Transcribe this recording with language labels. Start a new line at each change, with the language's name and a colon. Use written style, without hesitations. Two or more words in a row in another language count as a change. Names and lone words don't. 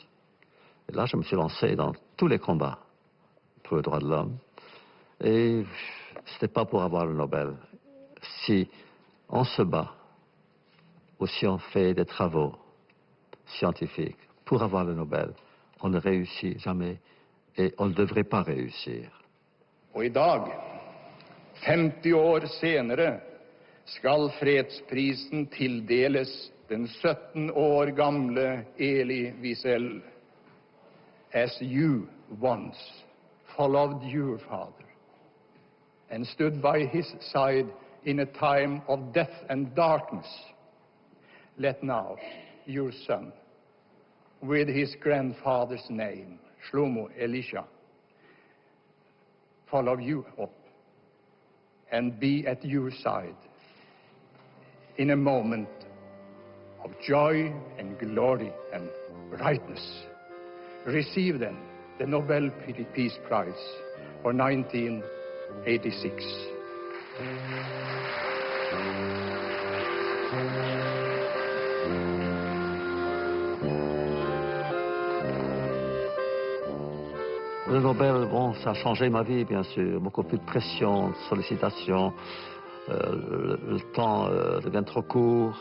French: Et là, je me suis lancé dans tous les combats pour les droits de l'homme. Et ce n'était pas pour avoir le Nobel. Si on se bat, ou si on fait des travaux scientifiques pour avoir le Nobel, on ne réussit jamais et on ne devrait pas réussir.
Norwegian: Og I dag, 50 år senere, skal fredsprisen tildeles den 17 år gamle Elie Wiesel.
English: As you once followed your father and stood by his side in a time of death and darkness, let now your son, with his grandfather's name, Shlomo Elisha, follow you up and be at your side in a moment of joy and glory and brightness. Receive then the Nobel Peace Prize for 1986.
French: Le Nobel, bon, ça a changé ma vie, bien sûr. Beaucoup plus de pression, de sollicitations. Le temps devient trop court.